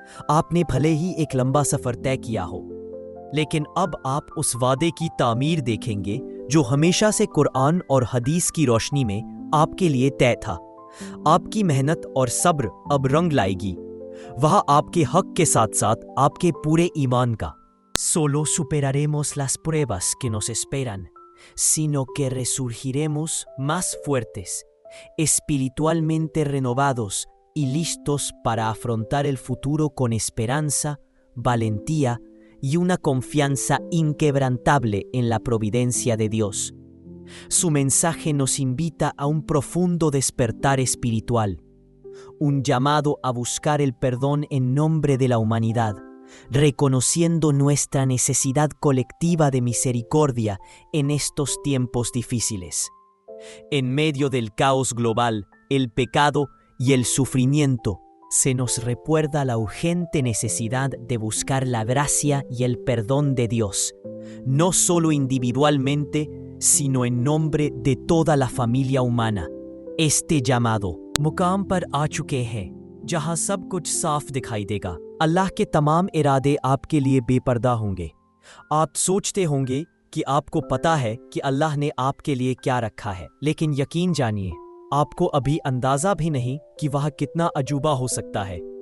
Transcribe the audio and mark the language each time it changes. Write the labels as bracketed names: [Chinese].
[Hindi] आपने भले ही एक लंबा सफर तय किया हो, लेकिन अब आप उस वादे की तामीर देखेंगे जो हमेशा से कुरान और हदीस की रोशनी में आपके लिए तय था। आपकी मेहनत और सब्र अब रंग लाएगी। वह आपके हक के साथ साथ आपके पूरे ईमान का। [Spanish] Solo superaremos las pruebas que nos esperan, sino que resurgiremos más fuertes, espiritualmente renovados y listos para afrontar el futuro con esperanza, valentía y una confianza inquebrantable en la providencia de Dios. Su mensaje nos invita a un profundo despertar espiritual, un llamado a buscar el perdón en nombre de la humanidad, reconociendo nuestra necesidad colectiva de misericordia en estos tiempos difíciles. En medio del caos global, el pecado y el sufrimiento, se nos recuerda la urgente necesidad de buscar la gracia y el perdón de Dios, no solo individualmente, sino en nombre de toda la familia humana. Este llamado [Hindi] मुकाम पर आ चुके हैं जहां सब कुछ साफ दिखाई देगा। अल्लाह के तमाम इरादे आपके लिए बेपर्दा होंगे। आप सोचते होंगे कि आपको पता है कि अल्लाह ने आपके लिए क्या रखा है, लेकिन यकीन जानिए, आपको अभी अंदाजा भी नहीं कि वह कितना अजूबा हो सकता है।